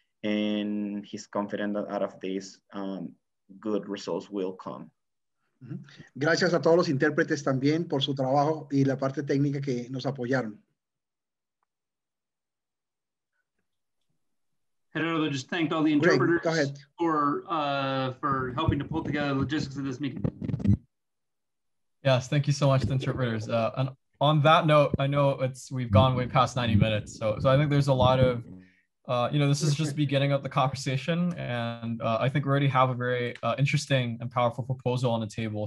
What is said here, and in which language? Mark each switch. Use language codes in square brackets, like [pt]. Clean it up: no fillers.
[en] And he's confident that out of this, good results will come. [es] Gracias a todos los intérpretes también por su trabajo y la parte técnica que nos apoyaron. [en] Gerardo just thanked all the interpreters for helping to pull together the logistics of this meeting. Yes, thank you so much to the interpreters. And on that note, I know we've gone way past 90 minutes, so I think there's a lot of this is just the beginning of the conversation, and I think we already have a very interesting and powerful proposal on the table.